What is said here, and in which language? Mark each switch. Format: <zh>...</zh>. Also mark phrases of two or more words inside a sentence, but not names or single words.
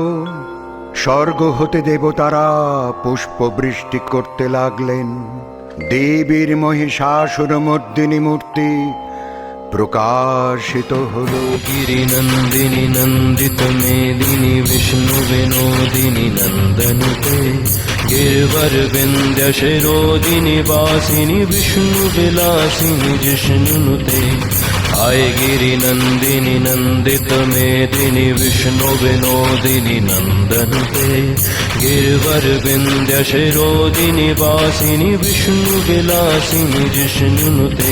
<bn>স্বর্গ হতে দেবতারা পুষ্পবৃষ্টি করতে লাগলেন। দেবীর মহিষাসুরমর্দিনী মূর্তি প্রকাশিত হলো।</bn> <sa>गिरिनन्दिनि नन्दित मेदिनि विष्णु विनोदिनि नन्दनुते गिरवर विन्द्य शिरोदिनि वासिनि विष्णु विलासिनि जिष्णुनुते। आय गिरिनन्दिनि नन्दित मेदिनि विष्णु विनोदिनि नन्दनुते गिरवर विन्द्य शिरोदिनि वासिनि विष्णु विलासिनि जिष्णुनुते।</sa>